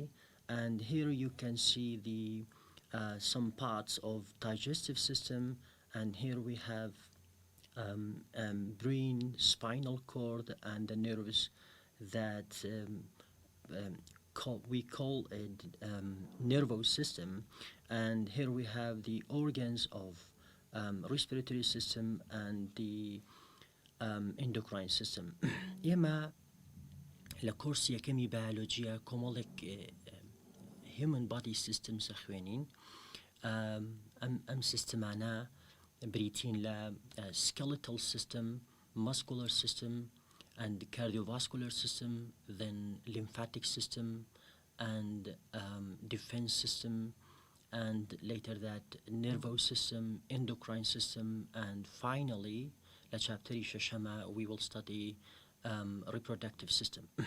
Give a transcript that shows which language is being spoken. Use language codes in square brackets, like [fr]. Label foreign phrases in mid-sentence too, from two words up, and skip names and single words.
[en] And here you can see the some parts of digestive system, and here we have brain, spinal cord, and the nerves that we call it nervous system. And here we have the organs of respiratory system and the endocrine system. [ckb] ئێمە لە کۆرسی یەکەمی بایۆلۆجیە کۆمەڵێک [en] human body systems [ckb] خوێنین. ئەم سیستمانە بریتین لە [en] skeletal system, muscular system, and cardiovascular system, then lymphatic system, and defense system, and later that nervous system, endocrine system, and finally [ckb] لە چاپتەری شەشەمە [en] we will study reproductive system.